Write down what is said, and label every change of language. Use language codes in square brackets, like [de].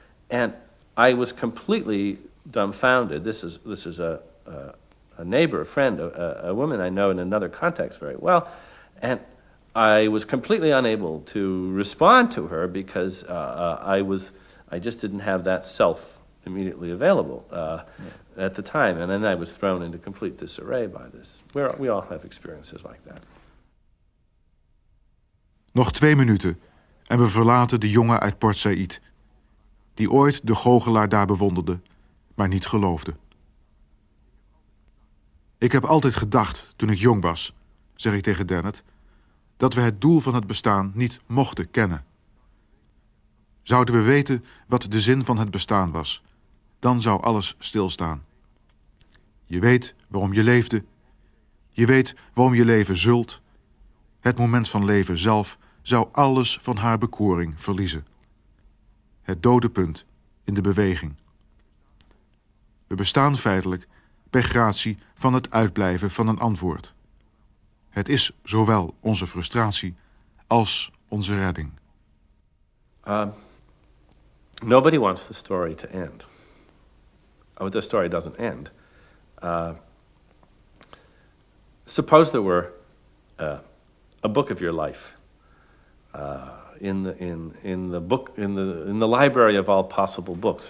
[en] And I was completely dumbfounded. This is a neighbor, a friend, a woman I know in another context very well, and I was completely unable to respond to her because I just didn't have that self immediately available at the time, and then I was thrown into complete disarray by this. We all have experiences like that. [nl] Nog 2 minuten en we verlaten de jongen uit Port Said, die ooit de goochelaar daar bewonderde, maar niet geloofde. Ik heb altijd gedacht, toen ik jong was, zeg ik tegen Dennett, dat we het doel van het bestaan niet mochten kennen. Zouden we weten wat de zin van het bestaan was, dan zou alles stilstaan. Je weet waarom je leefde. Je weet waarom je leven zult. Het moment van leven zelf zou alles van haar bekoring verliezen. Het dodepunt in de beweging. We bestaan feitelijk bij gratie van het uitblijven van een antwoord. Het is zowel onze frustratie als onze redding. [en] Nobody wants the story to end. Oh, the story doesn't end. Suppose there were a book of your life in the library of all possible books.